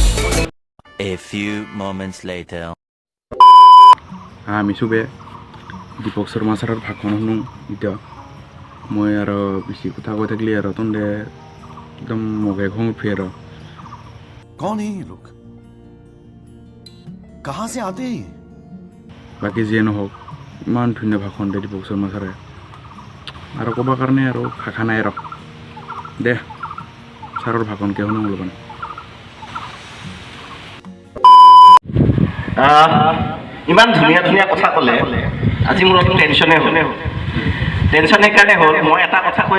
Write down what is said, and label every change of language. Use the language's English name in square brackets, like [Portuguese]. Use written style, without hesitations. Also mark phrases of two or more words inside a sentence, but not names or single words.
[English] A few moments later. [Assamese] আমি চবে দীপক শৰ্মা ছাৰৰ ভাষণ শুনো এতিয়া মই আৰু বেছি কথা কৈ থাকিলে আৰু তহঁতে একদম মগে খং উঠে আৰু [Hindi] कौन है ये लोग कहाँ से आते हैं [Assamese] বাকী যিয়ে নহওক ইমান ধুনীয়া ভাষণ দিয়ে দীপক শৰ্মা ছাৰে আৰু ক'ব কাৰণে আৰু ভাষা নাই আৰু দে ছাৰৰ ভাষণকে শুনো অলপমান ইমান ধুনীয়া ধুনীয়া কথা ক'লে আজি মোৰ অলপ টেনশ্যনে হ'ল টেনশ্যনৰ কাৰণে হ'ল মই এটা কথা কৈ